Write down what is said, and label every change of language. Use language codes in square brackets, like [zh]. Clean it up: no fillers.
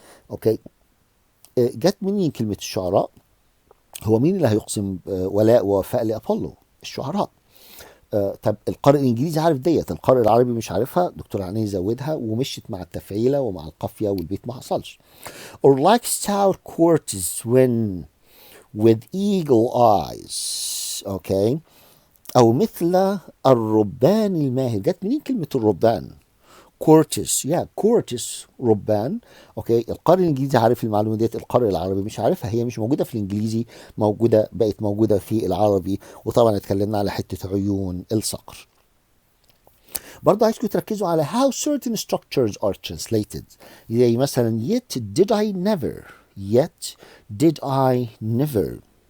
[ar] اوكي، جت منين كلمة الشعراء؟ هو مين اللي هيقسم ولاء ووفاء لأبولو؟ الشعراء. طب القارئ الانجليزي عارف ديت، القارئ العربي مش عارفها. دكتور عني زودها ومشيت مع التفعيله ومع القافيه والبيت ما حصلش. [en] or like stout courtiers when with eagle eyes. [ar] اوكي، او مثل الربان الماهر. جت منين كلمه الربان؟ كورتس، كورتس ربان. اوكي، القارئ الانجليزي عارف المعلومه ديت، القارئ العربي مش عارفها. هي مش موجوده في الانجليزي، بقت موجوده في العربي. وطبعا اتكلمنا على حته عيون الصقر. برضه عايزكم تركزوا على [en] how certain structures are translated. [ar] زي مثلا [en] yet did I never، yet did I never.